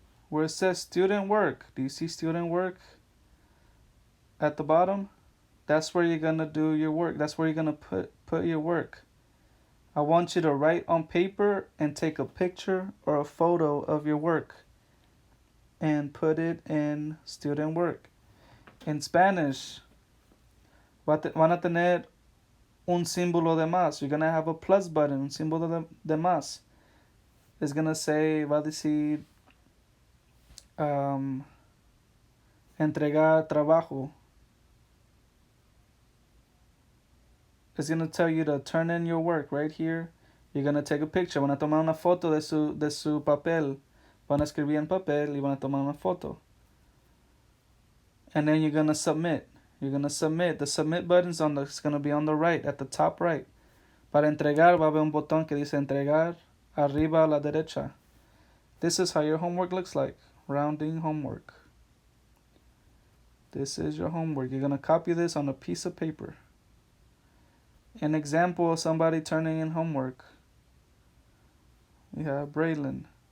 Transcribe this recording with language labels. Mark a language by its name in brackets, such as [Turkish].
[English] Where it says student work, do you see student work at the bottom? That's where you're gonna do your work. That's where you're gonna put your work. I want you to write on paper and take a picture or a photo of your work and put it in student work. In Spanish, [Spanish] van a tener un símbolo de más. [English] You're gonna have a plus button, [Spanish] un símbolo de más. [English] It's gonna say, [Spanish] va a decir, entregar trabajo. [English] It's going to tell you to turn in your work right here. You're going to take a picture. [Spanish] Van a tomar una foto de su papel. Van a escribir en papel y van a tomar una foto. [English] And then you're gonna submit. You're gonna submit. The submit button's it's gonna be on the right, at the top right. [Spanish] Para entregar va a haber un botón que dice entregar arriba a la derecha. [English] This is how your homework looks like. Rounding homework. This is your homework. You're gonna copy this on a piece of paper. An example of somebody turning in homework. We have Braylon.